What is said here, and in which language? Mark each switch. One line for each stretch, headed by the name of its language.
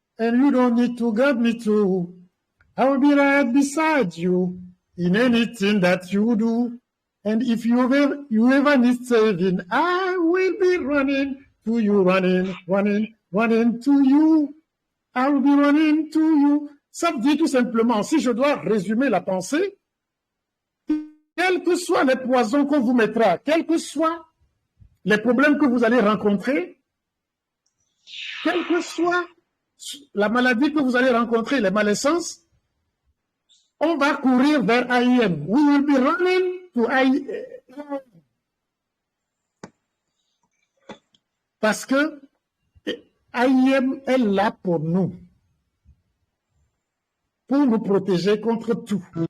English: and you don't need to guide me to. I will be right beside you in anything that you do. And if you ever need saving, I will be running to you, running to you. I will be running to you.
French: Ça dit tout simplement, si je dois résumer la pensée, quels que soient les poisons qu'on vous mettra, quels que soient les problèmes que vous allez rencontrer, quelle que soit la maladie que vous allez rencontrer, les malaisances, on va courir vers IEM.
English: We will be running to IEM.
French: Parce que IEM est là pour nous protéger contre tout.